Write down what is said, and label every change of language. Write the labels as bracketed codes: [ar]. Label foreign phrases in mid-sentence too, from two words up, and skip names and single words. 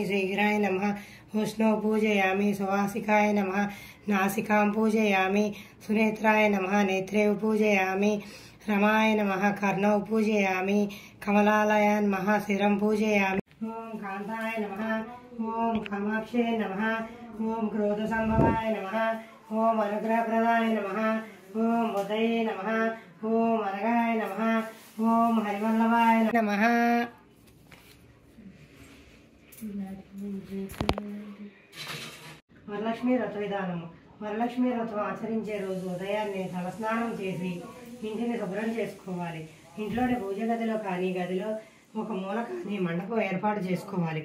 [sa] शीघ्राय नमः उष्णौ पूजयामि सुवासिकाय नमः नासिकां पूजयामि सुनेत्राय नमः नेत्रे पूजयामि रमाय नमः कर्णौ पूजयामि कमलालयान् नमः शिरं पूजयामि ओम कांताय नमः ओम कामाक्षे नमः ओम क्रोधसंभवाय नमः ओम अनुग्रहप्रदाय नमः ओम उदये नमः ओम अनगाय नमः ओम हरिवल्लभाय नमः. [te] వరలక్ష్మి వ్రత విధానము. వరలక్ష్మి వ్రతం ఆచరించే రోజు ఉదయాన్నే తలస్నానం చేసి ఇంటిని శుభ్రం చేసుకోవాలి. ఇంట్లోని పూజ గదిలో కానీ గదిలో ఒక మూల కానీ మండపం ఏర్పాటు చేసుకోవాలి.